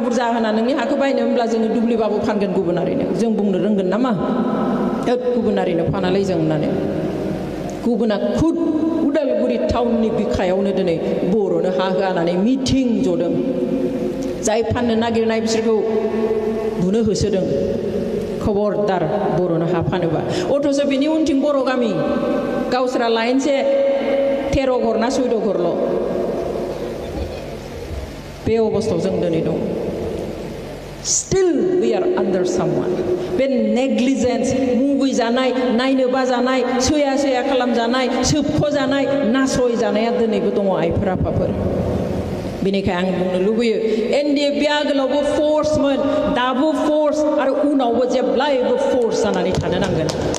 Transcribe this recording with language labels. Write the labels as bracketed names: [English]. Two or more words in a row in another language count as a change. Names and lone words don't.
[Bodo] बुरजा होना नोंनि हाखौ बायनो होनब्ला जोङो दुब्लिबाबो फानगोन गुबुनारिनो जों बुंनो रोंगोन नामा गुबुनारिनो फानालै जों होननानै गुबुना खुद उदालगुरि टाउननि बिखायावनो दिनै बर'नो हा होनानै मिटिं जदों जाय फाननो नागिरनाय बिसोरखौ बुनो होसोदों खबरदार बर'नो हा फानोबा अथ'स' बिनि उनथिं बर' गामि गावसोरा लाइनसे 13 घर ना 14 घरल' बे अबस्थायाव जों दिनै दं [English] still we are under someone [Bodo] बे नेग्लिजेन्स मुगैजानाय नायनो बाजानाय सैया खालामजानाय सोबख'जानाय नासयजानाया दिनैबो दङ आइफोर आफाफोर बेनिखायनो आं बुंनो लुबैयो एनडिएफबि आगोलावबो फर्समोन दाबो फर्स आरो उनावबो जेब्लायबो फर्स जानानै थानो नांगोन